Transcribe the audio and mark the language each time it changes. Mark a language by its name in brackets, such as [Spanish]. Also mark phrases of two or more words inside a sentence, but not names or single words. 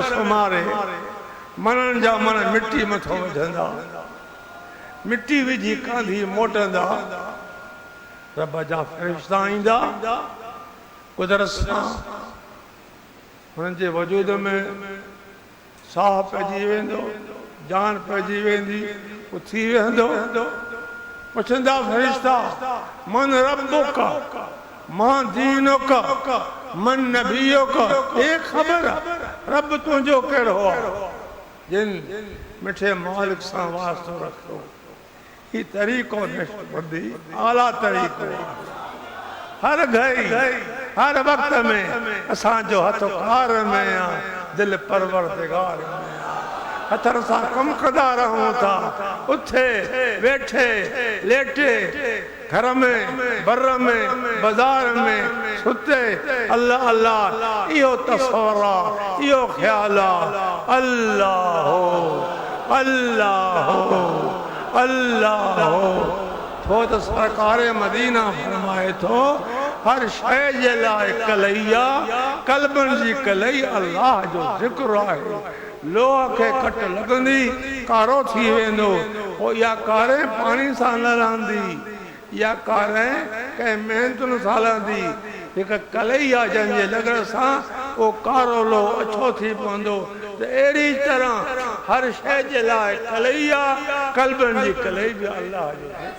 [Sindhi] सुमारे मनन जा मन मिट्टी मथो विझंदा मिट्टी विझी कांधी मोटंदा रब जा फरिश्ता ईंदा कुदरत सां हुननि जे वजूद में साह पइजी वेंदो जान पइजी वेंदी उथी वेंदो पुछंदा फरिश्ता [Arabic] من ربك ما دينك من نبيك [Sindhi] ये खबर रब तुंहिंजो कहिड़ो आहे जिन मिठे मालिक सां वास्तो रखो ही तरीक़ो नशबंदी आला तरीक़ो हर घड़ी हर वक्त में असांजो हथ कार में आ दिल परवरदिगार में हथर सां कम कंदा रहूं था उथे बैठे लेटे घर में बर में बाजार में सुते अल्लाह अल्लाह इहो तस्वर आहे इहो ख्याल आहे अल्लाह अल्लाह अल्लाह थो त सरकार मदीना फरमाए थो हर शय जे लाइ कलैया कल्बन जी कलई अल्लाह जो ज़िक्र आहे लोह खे कट लगंदी कारो थी वेंदो ओ या कारे पानी सां न रहंदी या कारे कंहिं महिनतुनि सां रहंदी हिकु कलैया जंहिंजे लॻण सां उहो कारो लोह अछो थी पवंदो त अहिड़ी तरह हर शइ जे लाइ कलैया कल्बनि जी कलई बि अल्लाह जो